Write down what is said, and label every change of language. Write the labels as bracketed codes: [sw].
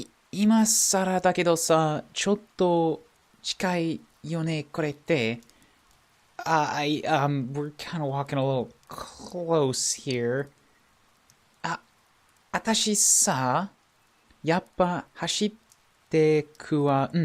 [ja] 今更だけどさ、ちょっと近いよね、これって。 [en] we're kind of walking a little close here. [ja] 私さ、やっぱ走ってくわ。